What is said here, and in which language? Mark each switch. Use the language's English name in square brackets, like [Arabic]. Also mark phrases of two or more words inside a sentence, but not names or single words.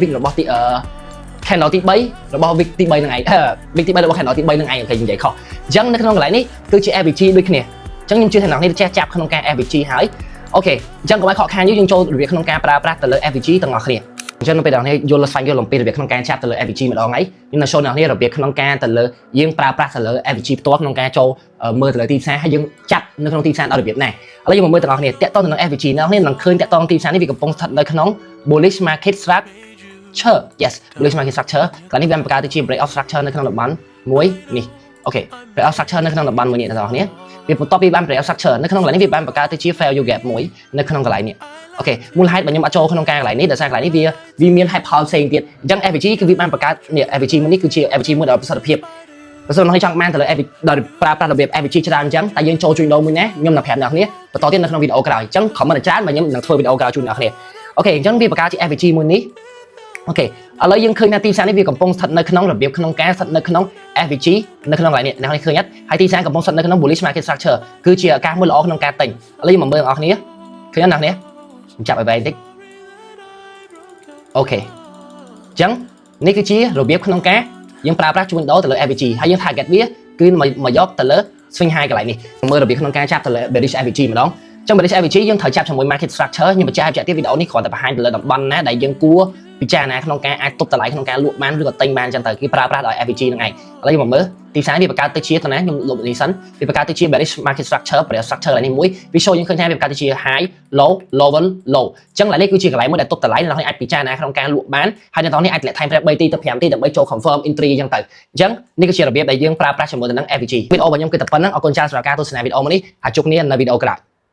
[Khmer] wick របស់ទីcandle ទី3របស់ wick ទី3នឹងឯង wick ទី3របស់ candle ទី3នឹងឯងអូខេនិយាយខុសអញ្ចឹងនៅក្នុងកន្លែងនេះគឺជា FVG ដូចគ្នាអញ្ចឹងខ្ញុំជឿថាអ្នកនេះចេះចាប់ក្នុងការ FVG ហើយអូខេអញ្ចឹងកុំឲ្យខកខានយើងចូលរបៀបក្នុងការប្រើប្រាស់ទៅលើ FVG ទាំងអស់គ្នាអញ្ចឹងនៅពេលដែលអ្នកយល់ស្វែងយល់អំពីរបៀបក្នុងការចាប់ទៅលើ FVG ម្ដងហើយខ្ញុំនឹង show អ្នករបៀបក្នុងការទៅលើយើងប្រើប្រាស់ទៅលើ FVG ផ្ទាល់ក្នុងការចូលមើលទៅលើទីផ្សារហើយយើងចាប់នៅក្នុងទីផ្សារដល់របៀបណាឥឡូវយើងមកមើលទាំងអស់គ្នាតាក់ទងទៅនឹង FVG អ្នកនឹងឃើញតាក់ទងទី ផ្សារនេះវាកំពុងស្ថិតនៅក្នុង [English] bullish market structure yes bullish market structure [Khmer] កាលនេះវាបង្កើតទៅជា [English] break out structure [Khmer] នៅក្នុងតំបន់មួយនេះអូខេ [English] break out structure [Khmer] នៅក្នុងតំបន់មួយនេះអ្នកនរគ្នាវាបន្ទាប់ពីបាន [English] break out structure [Khmer] នៅក្នុងកន្លែងនេះវាបានបង្កើតទៅជា [English] value gap [Khmer] មួយនៅក្នុងកន្លែងនេះអូខេមូលហេតុបើខ្ញុំអត់ចូលក្នុងការកន្លែងនេះដោយសារកន្លែងនេះវាមាន [English] high power [Khmer] ផ្សេងទៀតអញ្ចឹង FVG គឺវាបានបង្កើតនេះ FVG មួយនេះគឺជា FVG មួយដែលប្រសិទ្ធភាពបើសិនអ្នកចង់បានទៅលើ FVG ដោយប្រើប្រាស់របៀប FVG ច្រើនអញ្ចឹងតែយើងចូលជួញដូរមួយណាខ្ញុំនឹងប្រាប់អ្នកគ្នាបន្តទៀតនៅក្នុងវីដេអូក្រោយអញ្ចឹង comment ច្រើនបើខ្ញុំនឹងធ្វើវីដេអូក្រោយជូនអ្នកគ្នាអូខេអញ្ចឹងវាបង្កើតជា FVG មួយនេះអូខេឥឡូវយើងឃើញថាទីផ្សារនេះវាកំពុងស្ថិតនៅក្នុងរបៀបក្នុង ការស្ថិតនៅក្នុង FVG នៅក្នុងកន្លែងនេះអ្នកឃើញអត់ហើយទីផ្សារកំពុងស្ថិតនៅក្នុង [English] bullish market structure [Khmer] គឺជាឱកាសមួយល្អក្នុងការទិញឥឡូវយើងមកមើលបងប្អូនគ្នាឃើញអត់អ្នកខ្ញុំចាប់ឲ្យវែងតិចអូខេអញ្ចឹងនេះគឺជារបៀបក្នុងការ យើងប្រើប្រាស់ជួញដូរទៅលើ FVG ហើយយើង target វាគឺមកយកទៅលើ [English] swing high [Khmer] កន្លែងនេះមើលរបៀបក្នុងការចាប់ទៅលើ [English] bearish FVG [Khmer] ម្ដងចឹង [English] bearish FVG [Khmer] យើងត្រូវចាប់ជាមួយ [English] market structure [Khmer] ខ្ញុំបញ្ជាក់ទៀតវីដេអូនេះគ្រាន់តែបង្ហាញទៅលើតំបន់ណាដែលយើងគួរពិចារណាក្នុងការអាចទប់តម្លៃក្នុងការលក់បានឬក៏ទិញបានចឹងទៅគេប្រើប្រាស់ដោយ FVG ហ្នឹងឯងឥឡូវយើងមកមើលទីផ្សារនេះវាបង្កើតទៅជាទៅណាខ្ញុំលុបនេះសិនវាបង្កើតទៅជា [English] bearish market structure bearish structure [Khmer] នេះមួយវា show យើងឃើញថាវាបង្កើតទៅជា [English] high low level low [Khmer] ចឹងឡើយនេះគឺជាកន្លែងមួយដែលទប់តម្លៃអ្នកនរអាចពិចារណាក្នុងការលក់បានហើយអ្នកនរអាចតម្លាក់ [English] time frame [Khmer] 3 ទីទៅ 5 ទីដើម្បីចូល [English] confirm entry [Khmer] ចឹងទៅអញ្ចឹងនេះគឺជារបៀបដែលយើងប្រើប្រាស់ជាមួយទៅនឹង FVG វីដេអូរបស់ខ្ញុំគឺតែប៉ុណ្្នឹងអរគុណច្រើនសម្រាប់ការទស្សនាវីដេអូមួយនេះហើយជួបគ្នានៅវីដេអូក្រោយ